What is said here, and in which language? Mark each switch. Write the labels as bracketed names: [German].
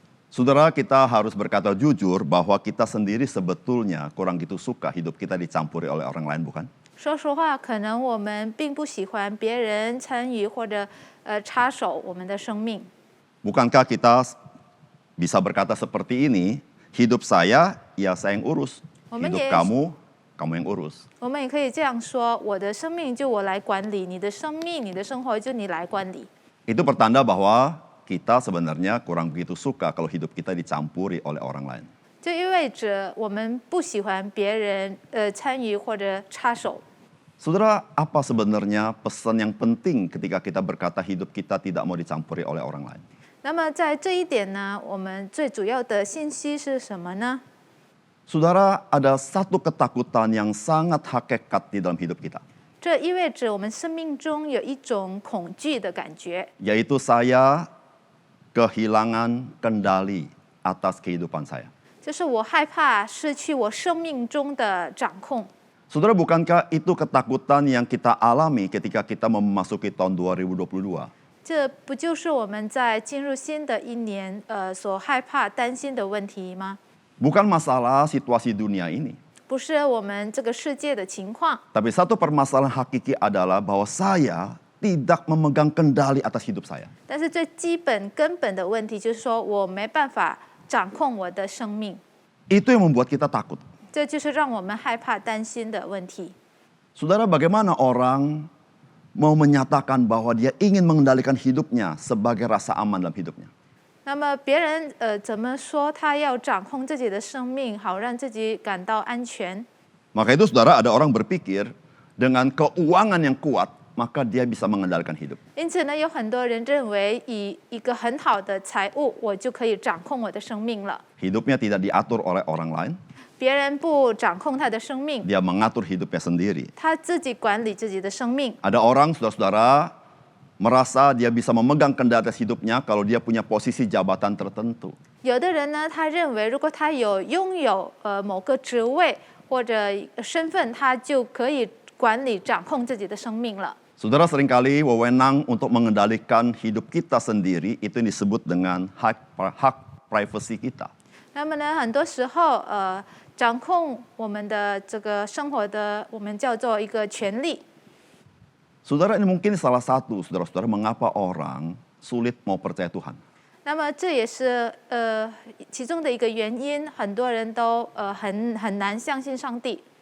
[Indonesian] Saudara, kita harus berkata jujur bahwa kita sendiri sebetulnya kurang gitu suka hidup kita dicampuri oleh orang lain, bukan? [Chinese] 说实话，可能我们并不喜欢别人参与或者插手我们的生命。 [Indonesian] Bukankah kita bisa berkata seperti ini, hidup saya, ya saya yang urus. Hidup kamu, kamu yang urus. [Chinese] 我们也可以这样说：我的生命就我来管理，你的生命、你的生活就你来管理。 [Indonesian] Itu pertanda bahwa kita sebenarnya kurang begitu suka kalau hidup kita dicampuri oleh orang lain. [Chinese] 就意味着我们不喜欢别人参与或者插手。 [Indonesian] Saudara, apa sebenarnya pesan yang penting ketika kita berkata hidup kita tidak mau dicampuri oleh orang lain? [Chinese] 那么在这一点呢，我们最主要的信息是什么呢？ [Indonesian] Saudara, ada satu ketakutan yang sangat hakikat di dalam hidup kita. [Chinese] 这意味着我们生命中有一种恐惧的感觉， [Indonesian] Yaitu saya kehilangan kendali atas kehidupan saya. [Chinese] 就是我害怕失去我生命中的掌控。 [Indonesian] Saudara, bukankah itu ketakutan yang kita alami ketika kita memasuki tahun 2022? [Chinese] 这不就是我们在进入新的一年所害怕、担心的问题吗？ [Indonesian] Bukan masalah situasi dunia ini. [Chinese] 不是我们这个世界的情况， [Indonesian] Tapi satu permasalahan hakiki adalah bahwa saya tidak memegang kendali atas hidup saya. [Chinese] 但是最基本、根本的问题就是说，我没办法掌控我的生命， [Indonesian] Itu yang membuat kita takut. [Chinese] 这就是让我们害怕、担心的问题。 [Indonesian] Saudara, bagaimana orang mau menyatakan bahwa dia ingin mengendalikan hidupnya sebagai rasa aman dalam hidupnya? [Chinese] 那么别人怎么说他要掌控自己的生命，好让自己感到安全？ [Indonesian] Maka itu saudara, ada orang berpikir dengan keuangan yang kuat, maka dia bisa mengendalikan hidup. [Chinese] 因此呢，有很多人认为以一个很好的财务，我就可以掌控我的生命了。 [Indonesian] Hidupnya tidak diatur oleh orang lain, [Chinese] 别人不掌控他的生命， dia mengatur hidupnya sendiri. 他自己管理自己的生命。 [Indonesian] Ada orang, saudara-saudara, merasa dia bisa memegang kendali atas hidupnya kalau dia punya posisi jabatan tertentu. [Chinese] 有的人呢，他认为如果他拥有某个职位或者身份，他就可以管理掌控自己的生命了。 [Indonesian] Saudara, seringkali wewenang untuk mengendalikan hidup kita sendiri itu yang disebut dengan hak privasi kita. [Chinese] 那么呢，很多时候掌控我们的这个生活的，我们叫做一个权利。 [Indonesian] Saudara, ini mungkin salah satu, saudara-saudara, mengapa orang sulit mau percaya Tuhan. [Chinese] 那么这也是其中的一个原因，很多人都很难相信上帝。